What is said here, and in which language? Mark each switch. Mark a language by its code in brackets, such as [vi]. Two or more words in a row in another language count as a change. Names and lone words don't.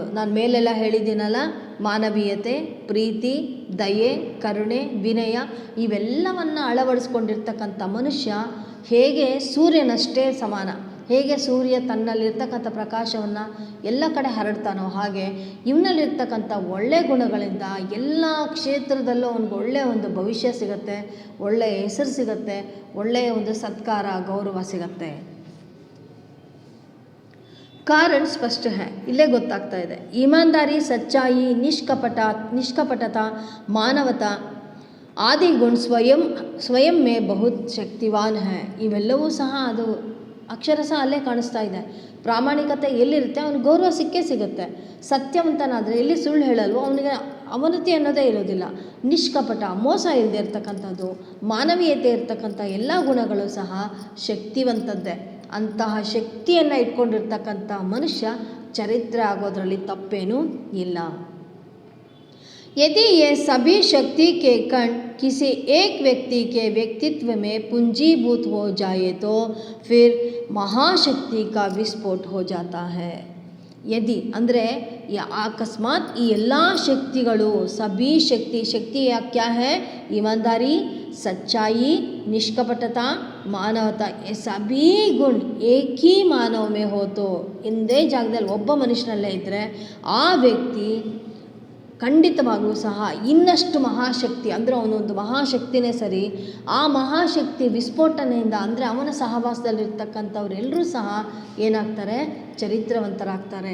[kn] ನಾನು ಮೇಲೆಲ್ಲ ಹೇಳಿದ್ದೀನಲ್ಲ, ಮಾನವೀಯತೆ, ಪ್ರೀತಿ, ದಯೆ, ಕರುಣೆ, ವಿನಯ ಇವೆಲ್ಲವನ್ನು ಅಳವಡಿಸ್ಕೊಂಡಿರ್ತಕ್ಕಂಥ ಮನುಷ್ಯ ಹೇಗೆ ಸೂರ್ಯನಷ್ಟೇ ಸಮಾನ, ಹೇಗೆ ಸೂರ್ಯ ತನ್ನಲ್ಲಿರ್ತಕ್ಕಂಥ ಪ್ರಕಾಶವನ್ನು ಎಲ್ಲ ಕಡೆ ಹರಡ್ತಾನೋ ಹಾಗೆ ಇವನಲ್ಲಿರ್ತಕ್ಕಂಥ ಒಳ್ಳೆಯ ಗುಣಗಳಿಂದ ಎಲ್ಲ ಕ್ಷೇತ್ರದಲ್ಲೂ ಅವನಿಗೆ ಒಳ್ಳೆಯ ಒಂದು ಭವಿಷ್ಯ ಸಿಗುತ್ತೆ, ಒಳ್ಳೆಯ ಹೆಸರು ಸಿಗುತ್ತೆ, ಒಳ್ಳೆಯ ಒಂದು ಸತ್ಕಾರ, ಗೌರವ ಸಿಗುತ್ತೆ. [hi] कारण स्पष्ट है, [kn] ಇಲ್ಲೇ ಗೊತ್ತಾಗ್ತಾ ಇದೆ. [hi] ईमानदारी, सच्चाई, निष्कपटता, मानवता आदि गुण स्वयं में बहुत शक्तिवान है. [kn] ಇವೆಲ್ಲವೂ ಸಹ ಅದು ಅಕ್ಷರಶಃ ಅಲ್ಲೇ ಕಾಣಿಸ್ತಾ ಇದೆ. ಪ್ರಾಮಾಣಿಕತೆ ಎಲ್ಲಿರುತ್ತೆ ಅವನಿಗೆ ಗೌರವ ಸಿಗುತ್ತೆ. ಸತ್ಯವಂತನಾದರೆ ಎಲ್ಲಿ ಸುಳ್ಳು ಹೇಳಲ್ವೋ ಅವನಿಗೆ ಅವನತಿ ಅನ್ನೋದೇ ಇರೋದಿಲ್ಲ. ನಿಷ್ಕಪಟ, ಮೋಸ ಇಲ್ಲದೆ ಇರ್ತಕ್ಕಂಥದ್ದು, ಮಾನವೀಯತೆ ಇರ್ತಕ್ಕಂಥ ಎಲ್ಲ ಗುಣಗಳು ಸಹ ಶಕ್ತಿವಂತದ್ದೇ. ಅಂತಹ ಶಕ್ತಿಯನ್ನು ಇಟ್ಕೊಂಡಿರ್ತಕ್ಕಂಥ ಮನುಷ್ಯ ಚರಿತ್ರೆ ಆಗೋದ್ರಲ್ಲಿ ತಪ್ಪೇನೂ ಇಲ್ಲ. [hi] यदि ये सभी शक्ति के कण किसी एक व्यक्ति के व्यक्तित्व में पूंजीभूत हो जाए तो फिर महाशक्ति का विस्फोट हो जाता है. [kn] यदि ಅಂದರೆ ಅಕಸ್ಮಾತ್ ಈ ಎಲ್ಲ ಶಕ್ತಿಗಳು, [hi] सभी शक्ति क्या है? ईमानदारी, सच्चाई, निष्कपटता, मानवता, ये सभी गुण एक ही मानव में हो तो [kn] ಇಂದೇ ಜಾಗದಲ್ಲಿ ಒಬ್ಬ ಮನುಷ್ಯನಲ್ಲೇ ಇದ್ದರೆ ಆ ವ್ಯಕ್ತಿ ಖಂಡಿತವಾಗೂ ಸಹ ಇನ್ನಷ್ಟು ಮಹಾಶಕ್ತಿ, ಅಂದರೆ ಅವನೊಂದು ಮಹಾಶಕ್ತಿನೇ ಸರಿ, ಆ ಮಹಾಶಕ್ತಿ ವಿಸ್ಫೋಟನೆಯಿಂದ ಅಂದರೆ ಅವನ ಸಹವಾಸದಲ್ಲಿರ್ತಕ್ಕಂಥವ್ರೆಲ್ಲರೂ ಸಹ ಏನಾಗ್ತಾರೆ? ಚರಿತ್ರವಂತರಾಗ್ತಾರೆ.